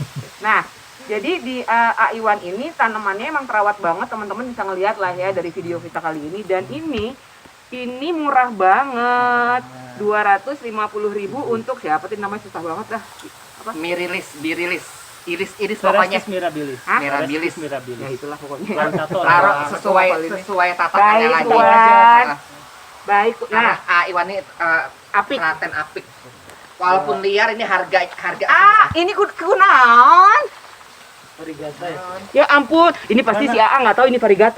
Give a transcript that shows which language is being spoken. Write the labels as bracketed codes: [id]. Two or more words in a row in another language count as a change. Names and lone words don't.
[id] Nah, jadi di A1 ini tanamannya emang terawat banget, teman-teman bisa ngeliat lah ya dari video kita kali ini. Dan ini murah banget, 250.000 untuk siapa sih namanya susah banget dah. Apa? Birilis, iris pokoknya. Cerestis mirabilis. Hah? Mirabilis. Cerestis mirabilis. Ya itulah pokoknya. Kalau tato Taruh ada- sesuai tatakannya Baik, lagi. Tuan. Ah, Baik, Nah, nah, Iwan ini apik. telaten apik. Walaupun liar ini harga [su] Ini kunaon? [id] Varigata ya. Ya ampun, ini pasti si AA nggak tahu ini varigata.